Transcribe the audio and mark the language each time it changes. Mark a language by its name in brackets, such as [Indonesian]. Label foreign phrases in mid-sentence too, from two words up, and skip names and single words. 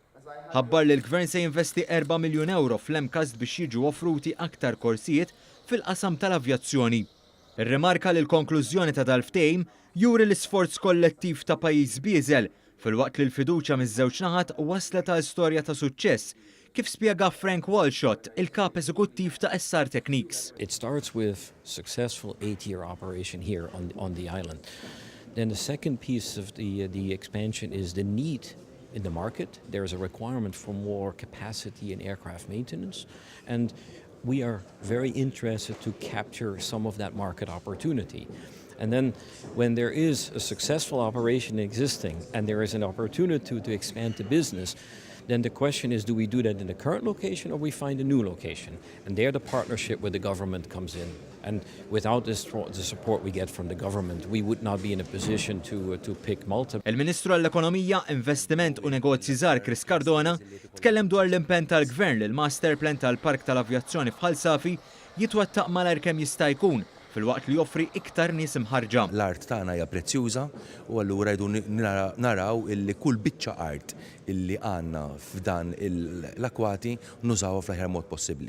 [Maltese] Ħabbar li l-Gvern se jinvesti 4 miljun euro fl-MCAS biex jiġu offruti aktar korsijiet fil-qasam tal-avjazzjoni. Ir-rimarka li l-konklużjoni ta' dal-ftehim juri l-isforz kollettiv ta' pajjiż bieżel fil-waqt li l-fiduċja miż-żewġ naħat waslet ta' storja ta' suċċess kif spjega Frank Walshott, il-Kap Eżekuttiv ta' SR Techniques. [English] It starts with successful 8-year operation here on the island. Then the second piece of the expansion is the need in the market. There is a requirement for more capacity in aircraft maintenance, and we are very interested to capture some of that market opportunity. And then when there is a successful operation existing and there is an opportunity to expand the business, then the question is, do we do that in the current location or we find a new location? And there the partnership with the government comes in. And without the support we get from the government, we would not be in a position to pick Malta. [Maltese] Il-Ministru għall-Ekonomija, Investiment u Negozji Żgħar Chris Cardona tkellem dwar l-impenn tal-Gvern li l-Master Plan tal-Park tal-Avjazzjoni f'Ħalsafi jitwettaq malajr kemm jista' jkun fil-waqt li joffri iktar nies imħarġa. L-art tagħna hija prezzjuża u allura jdu naraw illi kull biċċa art illi għandna f'dan l-akwati nużawha fl-aħjar mod possibbli.